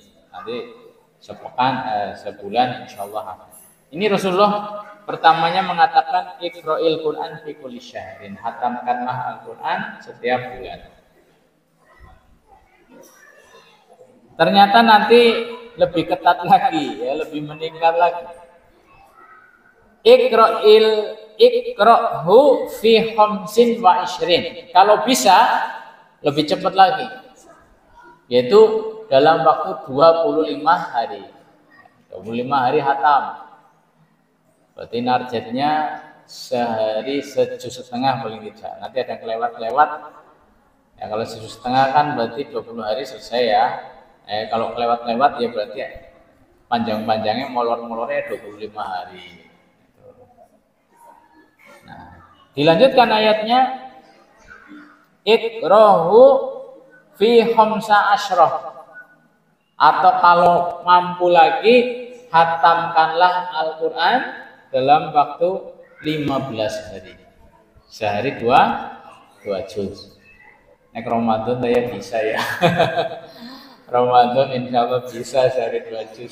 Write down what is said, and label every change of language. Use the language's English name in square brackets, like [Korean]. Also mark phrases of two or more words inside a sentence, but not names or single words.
[Indonesian] Nanti sebulan [Arabic] إن شاء الله. [Indonesian] Ini Rasulullah pertamanya mengatakan [Arabic] اقرأ القرآن في كل شهر, [Indonesian] hatamkanlah Al-Quran setiap bulan. Ternyata nanti lebih ketat lagi ya, lebih meningkat lagi. [Arabic] اقرأه في خمس وعشرين. [Indonesian] Kalau bisa lebih cepat lagi, yaitu dalam waktu 25 hari. 25 hari hatam. Berarti targetnya sehari 1,5 juz paling tidak. Nanti ada yang kelewat-kelewat. Ya kalau 1,5 juz kan berarti 20 hari selesai ya. Kalau kelewat-kelewat ya berarti panjang-panjangnya molor-molornya 25 hari. Nah, dilanjutkan ayatnya [Arabic] اقرأه في خمس عشرة, [Indonesian] atau kalau mampu lagi hatamkanlah Al-Quran dalam waktu 15 hari. Sehari 2 juz. Nek Ramadan saya bisa ya. Ramadan [Arabic] إن شاء الله [Indonesian] bisa sehari 2 juz.